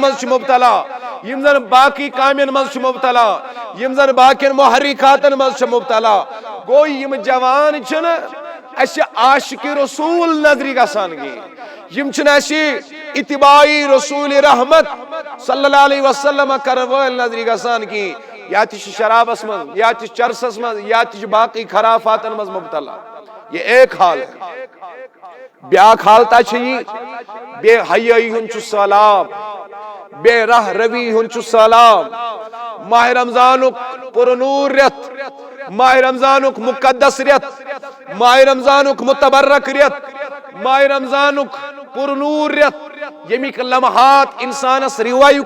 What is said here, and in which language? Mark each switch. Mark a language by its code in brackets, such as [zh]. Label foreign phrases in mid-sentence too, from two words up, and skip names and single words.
[ks] منٛز چھِ مبتلا یم زن باقی کامین منٛز چھِ مبتلا یم زن باقین محرکاتن منٛز چھِ مبتلا گوٚو یم جوان چھِنہٕ اسہِ عاشقِ رسول نظرِ گژھان کِہیٖنۍ یم چھِنہٕ اسہِ اتباعی رسول رحمت [ar] صلی اللہ علیہ [ks] وسلم کرن وٲلۍ نظرِ گژھان کِہیٖنۍ یا تہِ چھِ شرابس منٛز یا تہِ چھِ چرسس منٛز یا تہِ چھِ باقی خرافاتن منٛز مبتلا [ur] یہ ایک حال ہے [ks] بیاکھ حالتا چھِ یہِ بے حیٲیی ہُنٛد چھُ سہلاب بے راہ روی ہُنٛد چھُ سہلاب ماہ رمضانُک پُرنوٗر رٮ۪تھ ماہ رمضانُک مقدس رٮ۪تھ ماہ رمضانُک متبرک رٮ۪تھ ماہ رمضانُک پُرنوٗر رٮ۪تھ ییٚمِکۍ لمحات انسانس رِوایو